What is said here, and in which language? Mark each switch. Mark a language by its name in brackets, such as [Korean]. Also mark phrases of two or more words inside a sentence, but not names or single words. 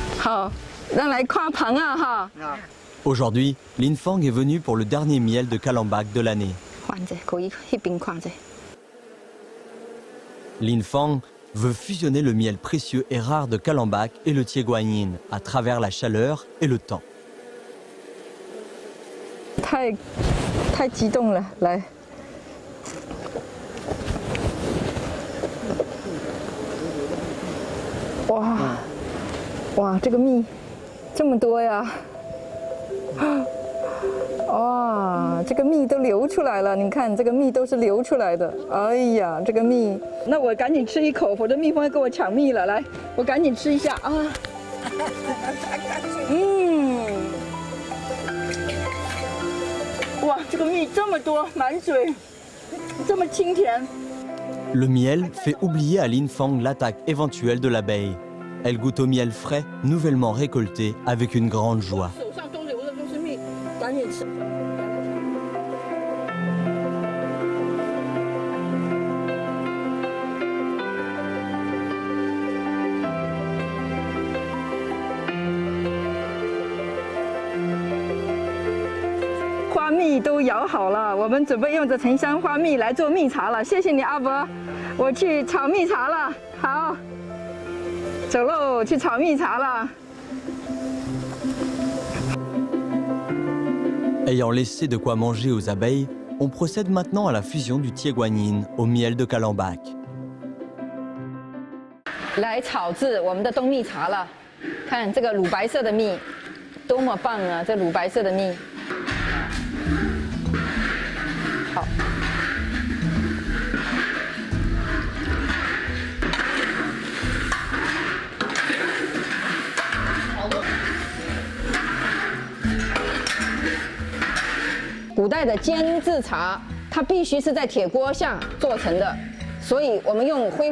[Chinese] 好，咱来看旁啊哈。 [French] Aujourd'hui, Lin Fang est venu pour le dernier miel de Calambach de l'année. [Chinese] 看者，可以那边看者。 [French] Lin Fang veut fusionner le miel précieux et rare de Calambach et le Tieguanyin à travers la chaleur et le temps. [Chinese] 太激动了，来。哇，这个蜜这么多呀！哇，这个蜜都流出来了，你看这个蜜都是流出来的。哎呀，这个蜜，那我赶紧吃一口，否则蜜蜂要跟我抢蜜了。来，我赶紧吃一下啊！哇，这个蜜这么多，满嘴，这么清甜。 [French] Le miel fait oublier à Lin Fang l'attaque éventuelle de l'abeille. Elle goûte au miel frais, nouvellement récolté, avec une grande joie. [Chinese] 手上都流的都是蜜，赶紧吃。花蜜都摇好了，我们准备用这沉香花蜜来做蜜茶了。谢谢你，阿伯，我去炒蜜茶了。好。 走喽，去炒蜜茶了。 [French] Ayant laissé de quoi manger aux abeilles, on procède maintenant à la fusion du Tieguanyin au miel de Calambach. [Chinese] 来炒制我们的冬蜜茶了，看这个乳白色的蜜，多么棒啊！这乳白色的蜜，好。古代的煎制茶，它必须是在铁锅下做成的，所以我们用恢